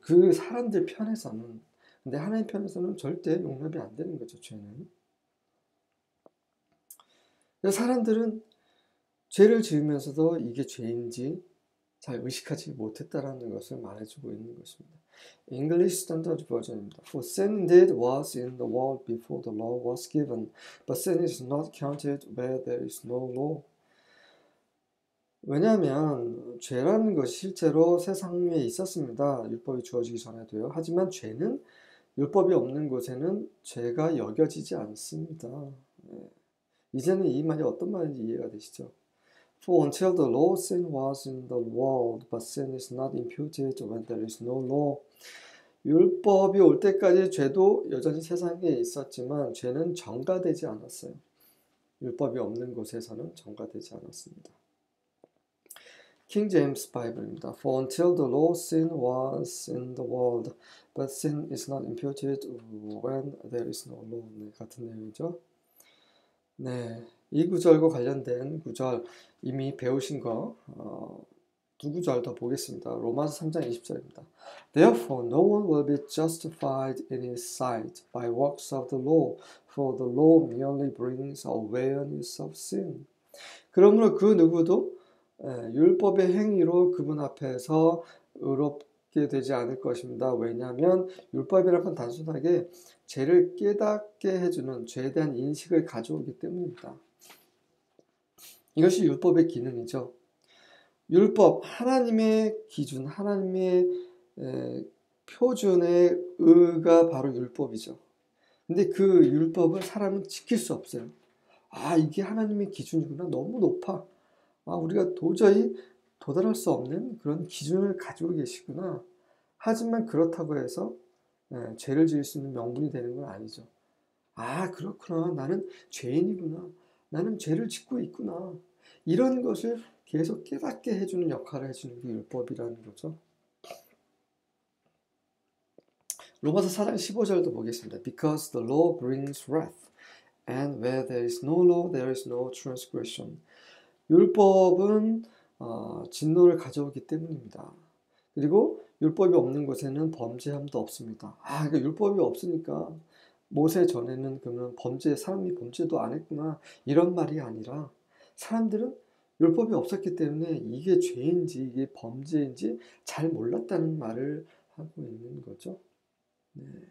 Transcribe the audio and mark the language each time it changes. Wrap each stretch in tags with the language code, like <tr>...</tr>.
<ko>그 사람들 편에서는. 근데 하나님 편에서는 절대 용납이 안 되는 거죠, 죄는. 그래서 사람들은 죄를 지으면서도 이게 죄인지 잘 의식하지 못했다라는 것을 말해주고 있는 것입니다.</ko> <en>English Standard Version입니다. For sin indeed was in the world before the law was given, but sin is not counted where there is no law.</en> <ko>왜냐하면 죄라는 것이 실제로 세상에 있었습니다. 율법이 주어지기 전에도요. 하지만 죄는 율법이 없는 곳에는 죄가 여겨지지 않습니다. 이제는 이 말이 어떤 말인지 이해가 되시죠?</ko> <en>For until the law, sin was in the world, but sin is not imputed when there is no law.</en> <ko>율법이 올 때까지 죄도 여전히 세상에 있었지만 죄는 전가되지 않았어요. 율법이 없는 곳에서는 전가되지 않았습니다. 킹 제임스 바이블입니다.</ko> <en>For until the law, sin was in the world, but sin is not imputed when there is no law.</en> <ko>네, 같은 내용이죠. 네, 이 구절과 관련된 구절 이미 배우신 거 두 구절 더 보겠습니다. 로마서 3장 20절입니다.</ko> <en>Therefore, no one will be justified in his sight by works of the law, for the law merely brings awareness of sin.</en> <ko>그러므로 그 누구도 율법의 행위로 그분 앞에서 의롭게 되지 않을 것입니다. 왜냐하면 율법이라는 건 단순하게 죄를 깨닫게 해주는 죄에 대한 인식을 가져오기 때문입니다. 이것이 율법의 기능이죠. 율법, 하나님의 기준, 하나님의 표준의 의가 바로 율법이죠. 근데 그 율법을 사람은 지킬 수 없어요. 이게 하나님의 기준이구나. 너무 높아. 우리가 도저히 도달할 수 없는 그런 기준을 가지고 계시구나. 하지만 그렇다고 해서 죄를 지을 수 있는 명분이 되는 건 아니죠. 그렇구나. 나는 죄인이구나. 나는 죄를 짓고 있구나. 이런 것을 계속 깨닫게 해주는 역할을 해주는 게 율법이라는 거죠. 로마서 4장 15절도 보겠습니다.</ko> <en>Because the law brings wrath, and where there is no law, there is no transgression.</en> <ko>율법은 진노를 가져오기 때문입니다. 그리고 율법이 없는 곳에는 범죄함도 없습니다. 그러니까 율법이 없으니까 모세 전에는 그러면 사람이 범죄도 안 했구나 이런 말이 아니라 사람들은 율법이 없었기 때문에 이게 죄인지 이게 범죄인지 잘 몰랐다는 말을 하고 있는 거죠. 네.</ko>